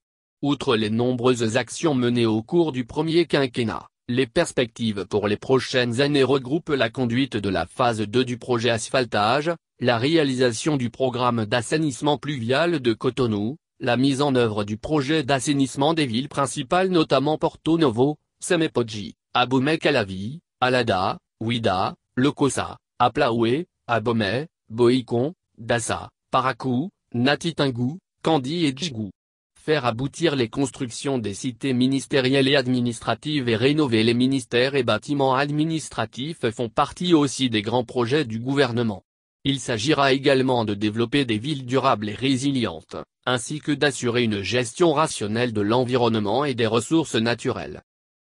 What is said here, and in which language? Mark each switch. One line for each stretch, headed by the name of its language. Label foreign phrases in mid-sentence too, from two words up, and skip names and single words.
French: Outre les nombreuses actions menées au cours du premier quinquennat, les perspectives pour les prochaines années regroupent la conduite de la phase 2 du projet asphaltage, la réalisation du programme d'assainissement pluvial de Cotonou, la mise en œuvre du projet d'assainissement des villes principales notamment Porto Novo, Semepodji, Abomey-Calavi, Alada, Ouida, Lokossa, Aplaoué, Abomey, Boïcon, Dassa, Parakou, Natitingou, Kandi et Djigou. Faire aboutir les constructions des cités ministérielles et administratives et rénover les ministères et bâtiments administratifs font partie aussi des grands projets du gouvernement. Il s'agira également de développer des villes durables et résilientes, ainsi que d'assurer une gestion rationnelle de l'environnement et des ressources naturelles.